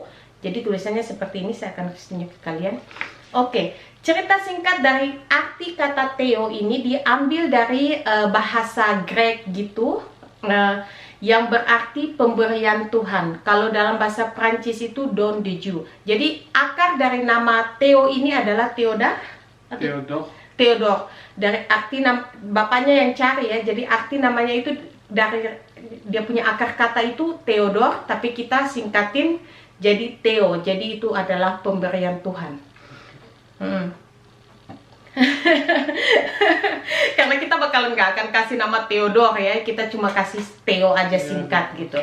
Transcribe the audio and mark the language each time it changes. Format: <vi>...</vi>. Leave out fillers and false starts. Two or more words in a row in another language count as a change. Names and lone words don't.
<id>Jadi tulisannya seperti ini, saya akan tunjuk ke kalian. Oke, cerita singkat dari arti kata Theo ini diambil dari bahasa Grek gitu. Yang berarti pemberian Tuhan. Kalau dalam bahasa Prancis itu</id> <fr>don de Dieu.</fr> <id>Jadi akar dari nama Theo ini adalah Theodore. Dari arti bapaknya yang cari ya. Jadi arti namanya itu dari dia punya akar kata itu Theodore, tapi kita singkatin jadi Theo. Jadi itu adalah pemberian Tuhan. Karena kita bakalan nggak akan kasih nama Theodore ya, kita cuma kasih Theo aja singkat gitu.</id>